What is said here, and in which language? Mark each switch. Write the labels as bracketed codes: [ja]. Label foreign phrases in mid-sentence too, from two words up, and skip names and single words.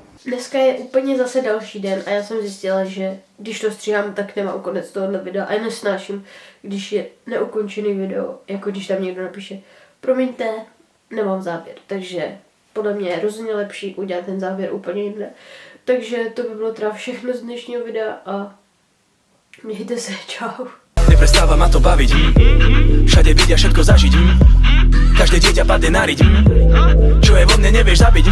[cs] Dneska je úplně zase další den a já jsem zjistila, že když to stříhám, tak nemám konec tohohle videa a já nesnáším, když je neukončený video, jako když tam někdo napíše promiňte, nemám záběr. Takže podle mě je rozhodně lepší udělat ten záběr úplně jinde. Takže to by bylo teda všechno z dnešního videa a mějte se, čau. [sk] Neprestáva ma to baviť. Všade vidia všetko zažiť. Každé dieťa padne na riť. Čo je vo mne, nevieš zabiť.